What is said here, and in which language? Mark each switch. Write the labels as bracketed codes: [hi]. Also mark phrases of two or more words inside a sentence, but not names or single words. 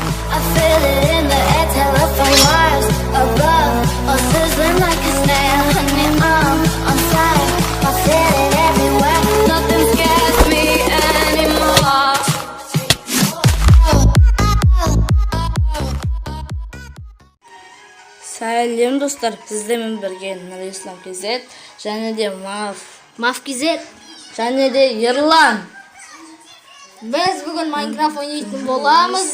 [en] I feel it in the air, telephone wires above, all sizzling like a snare. Honey, I'm on fire. I feel it everywhere. Nothing scares me anymore. [kk] Сәлем достар, сіздермен бірге Нұрислам KZ және де Мав KZ және де Ерлан. Біз бүгін Майнкрафт ойнайтын боламыз.